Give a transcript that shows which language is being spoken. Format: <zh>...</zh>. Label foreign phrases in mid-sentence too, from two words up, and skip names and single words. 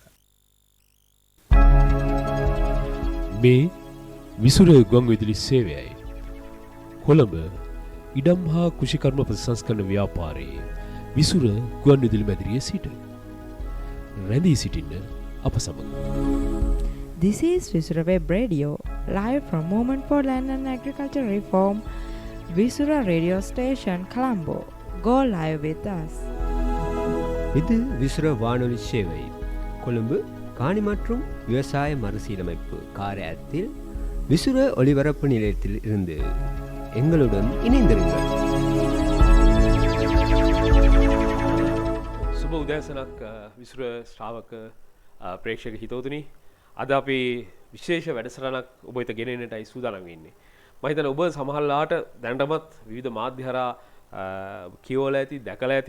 <si>මේ විසුර ගුවන්විදුලි සේවයයි. කොළඹ ඉඩම් හා කෘෂිකර්ම ප්‍රතිසංස්කරණ ව්‍යාපාරයේ විසුර ගුවන්විදුලි මැදිරියේ සිට රැඳී සිටින්න අප සමග.</si> <en>This is Visura Web Radio, live from Movement for Land and Agriculture Reform, Visura Radio Station, Colombo. Go live with us.</en> <ta>இது விசுர வானொலி சேவை கொழும்பு காணி மற்றும் விவசாய மறுசீரமைப்பு காரியத்தில் விசுர ஒளிபரப்பு நிலையத்தில் இருந்து எங்களுடன் இணைந்திருங்கள்.</ta> <si>සුබ උදෑසනක් විසුර ශ්‍රාවක ප්‍රේක්ෂක හිතවතුනි. අද අපි විශේෂ වැඩසටහනක් ඔබ වෙත ගෙනෙන්නටයි සූදානම් වෙන්නේ. මම හිතන්නේ ඔබ සමහරලාට දැනටමත් විවිධ මාධ්‍ය හරහා කියවලා ඇති, දැකලා ඇති.</si>